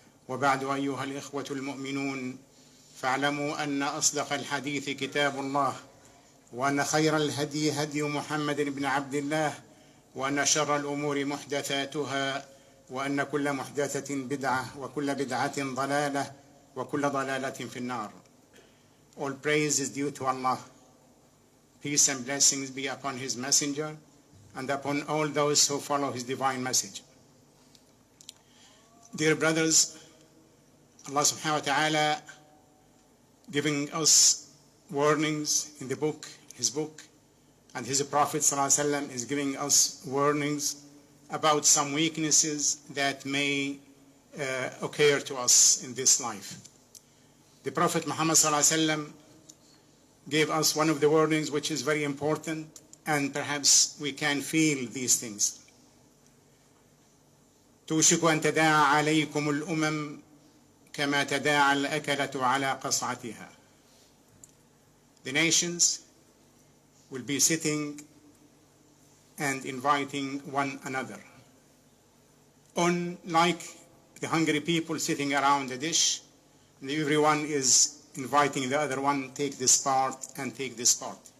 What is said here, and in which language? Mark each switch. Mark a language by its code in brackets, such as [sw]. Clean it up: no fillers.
[ar] وبعد أيها الإخوة المؤمنون، فاعلموا أن أصدق الحديث كتاب الله، وأن خير الهدي هدي محمد بن عبد الله، وأن شر الأمور محدثاتها، وأن كل محدثة بدعة وكل بدعة ضلالة وكل ضلالة في النار. [en] All praise is due to Allah. Peace and blessings be upon His Messenger and upon all those who follow His divine message. Dear brothers, Allah subhanahu wa ta'ala giving us warnings in the book, His book, and His Prophet sallallahu alaihi wasallam is giving us warnings about some weaknesses that may occur to us in this life. The Prophet Muhammad sallallahu alaihi wasallam gave us one of the warnings which is very important, and perhaps we can feel these things. [ar] توشك أن تداعى عليكم الأمم كما تداعى الأكلة على قصعتها. [en] The nations will be sitting and inviting one another, like the hungry people sitting around a dish, and everyone is inviting the other one, take this part and take this part.